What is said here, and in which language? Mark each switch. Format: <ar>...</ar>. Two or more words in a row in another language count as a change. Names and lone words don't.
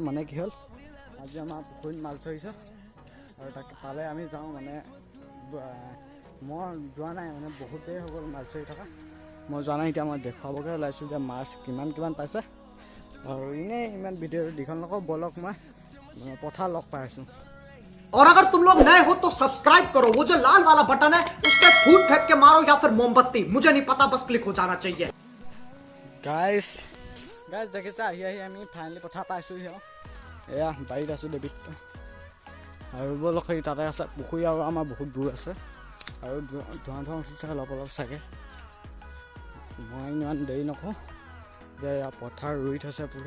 <as>মানে কি হ'ল, আজি আমাৰ পুখুৰীত মাছ ধৰিছে আৰু তালৈ আমি যাওঁ। মানে মই যোৱা নাই, মানে বহুত দেৰি হৈ গ'ল মাছ ধৰি থকা। মই যোৱা নাই, এতিয়া মই দেখুৱাবগৈ ওলাইছোঁ যে মাছ কিমান পাইছে। আৰু এনেই ইমান ভিডিঅ' দীঘল নকওঁ, বলক মই পথাৰ লগ পাই আছোঁ।</as> <hi>और अगर तुम लोग नए हो तो सब्सक्राइब करो, वो जो लाल वाला बटन है उस पर फूट फेंक के मारो या फिर मोमबत्ती, मुझे नहीं पता, बस क्लिक हो जाना चाहिए।</hi> <as>গাইজ দেখিছে, আহি আমি ফাইনেলি পথাৰ পাইছোঁহি আৰু এয়া বাৰীত আছোঁ দেৱীত। আৰু বলক সেই তাতে আছে পুখুৰী, আৰু আমাৰ বহুত দূৰ আছে আৰু ধোঁৱা উঠিছে অলপ চাগে। মই ইমান দেৰি নকওঁ যে পথাৰ ৰুই থৈছে পূৰা।</as>